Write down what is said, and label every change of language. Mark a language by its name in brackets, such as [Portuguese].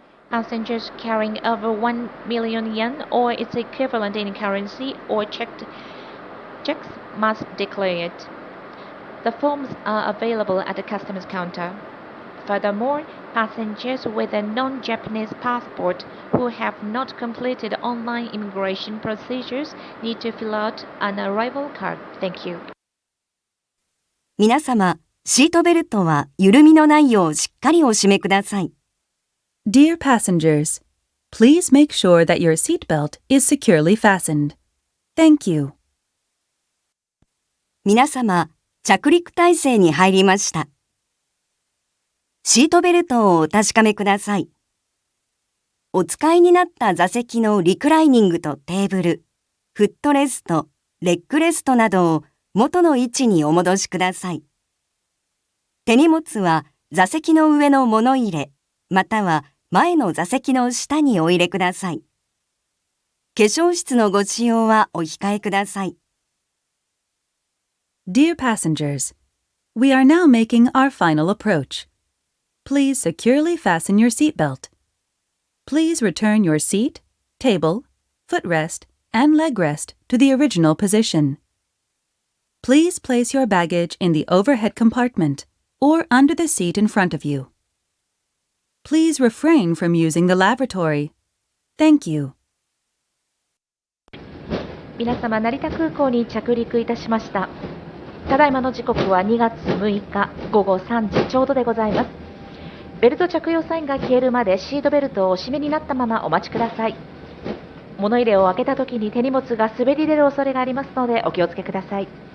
[English] Passengers carrying over 1 million yen or its equivalent in currency or checks must declare it. The forms are available at the customs counter. Furthermore, passengers with a non-Japanese passport who have not completed online immigration procedures need to fill out an arrival card. Thank you. [Japanese] 皆様、シートベルトは緩みのないようしっかりお締めください。 [English] Dear passengers, please make sure that your seatbelt is securely fastened. Thank you. [Japanese] 皆様、着陸態勢に入りました。シートベルトをお確かめください。お使いになった座席のリクライニングとテーブル、フットレスト、レッグレストなどを元の位置にお戻しください。手荷物は座席の上の物入れ、または前の座席の下にお入れください。化粧室のご使用はお控えください。 [English] Dear passengers, we are now making our final approach. Please securely fasten your seatbelt. Please return your seat, table, footrest, and leg rest to the original position. Please place your baggage in the overhead compartment or under the seat in front of you. Please refrain from using the lavatory. Thank you. [Japanese] 皆様、成田空港に着陸いたしました。ただいまの時刻は2月6日午後3時ちょうどでございます。ベルト着用サインが消えるまでシートベルトをお締めになったままお待ちください。物入れを開けた時に手荷物が滑り出る恐れがありますのでお気をつけください。